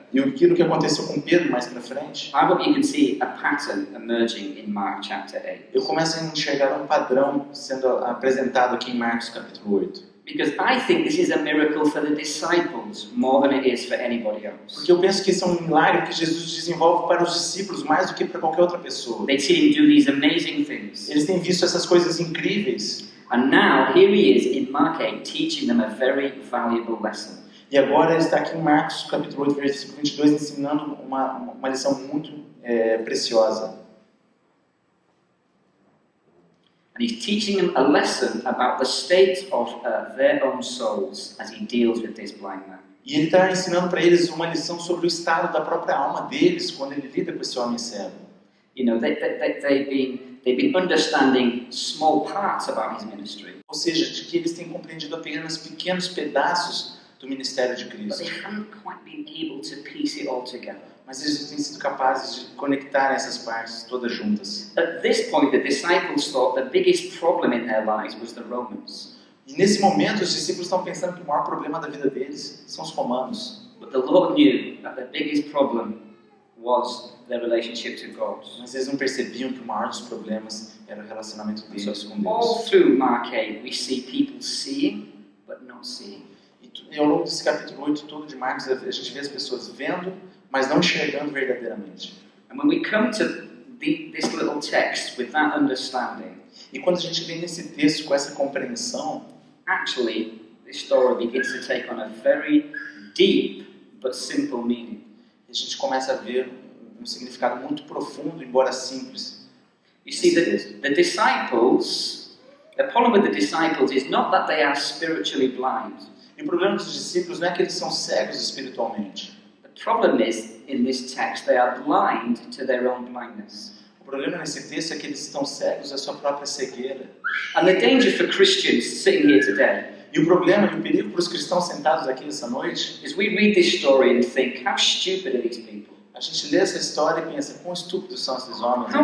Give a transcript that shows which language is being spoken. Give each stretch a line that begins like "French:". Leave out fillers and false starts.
Portuguese: e aquilo que aconteceu com Pedro mais para frente,
English: I hope you can see a pattern emerging in Mark chapter 8.
Portuguese: eu começo a enxergar um padrão sendo apresentado aqui em Marcos capítulo 8.
English: Because I think this is a miracle for the disciples more than it is for anybody else.
Portuguese: Porque eu penso que isso é um milagre que Jesus desenvolve para os discípulos mais do que para qualquer outra pessoa.
English: They see him do these amazing things.
Portuguese: Eles têm visto essas coisas incríveis.
English: And now, here he is in Mark 8, teaching them a very valuable lesson.
Portuguese: E agora ele está aqui em Marcos capítulo 8, versículo 22, ensinando uma lição muito preciosa.
English: And he's teaching them a lesson about the state of their own souls as he deals with this blind man.
Portuguese: E ele está ensinando para eles uma lição sobre o estado da própria alma deles quando ele lida com esse homem cego.
English: You know, they've been understanding small parts about his ministry,
Portuguese: Ou seja, de que eles têm compreendido apenas pequenos pedaços do ministério de
English: but
Portuguese: Cristo.
English: they haven't quite been able to piece it all together.
Portuguese: Mas eles não têm sido capazes de conectar essas partes todas juntas.
English: At this point, the disciples thought the biggest problem in their lives was the Romans.
Portuguese: E nesse momento os discípulos estão pensando que o maior problema da vida deles são os romanos.
English: But the Lord knew that the biggest problem was their relationship to God.
Portuguese: Mas eles não percebiam que o maior dos problemas era o relacionamento deles com
English: All
Portuguese: Deus.
English: through Mark 8, we see people seeing, but not seeing.
Portuguese: E ao longo desse capítulo 8 todo de Marcos, a gente vê as pessoas vendo, mas não enxergando verdadeiramente.
English: And when we come to this little text with that understanding,
Portuguese: E quando a gente vem nesse texto com essa compreensão,
English: actually, this story begins to take on a very deep but simple meaning.
Portuguese: a gente começa a ver um significado muito profundo, embora simples.
English: You see, the disciples, the problem with the disciples is not that they are spiritually blind.
Portuguese: E o problema dos discípulos não é que eles são cegos espiritualmente.
English: The problem is, in this text, they are blind to their own blindness.
Portuguese: O problema nesse texto é que eles estão cegos à sua própria cegueira.
English: And the danger for Christians sitting here today
Portuguese: E o problema e o perigo para os cristãos sentados aqui essa noite,
English: is we read this story and think, how stupid are these people?
Portuguese: a gente lê essa história e pensa, quão estúpidos são esses homens.